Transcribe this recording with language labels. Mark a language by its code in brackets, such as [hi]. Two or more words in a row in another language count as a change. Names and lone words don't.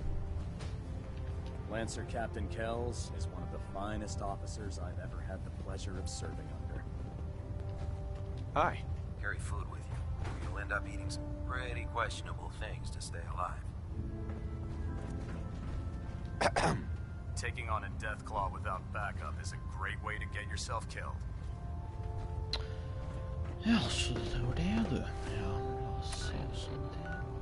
[en] Lancer Captain Kells is one of the finest officers I've ever had the pleasure of serving under. Hi. Carry food with you. You'll end up eating some pretty questionable things to stay alive. Taking on a Deathclaw without backup is a great way to get yourself killed. [no] Ja, så det var det du. Ja, la oss se sånn det.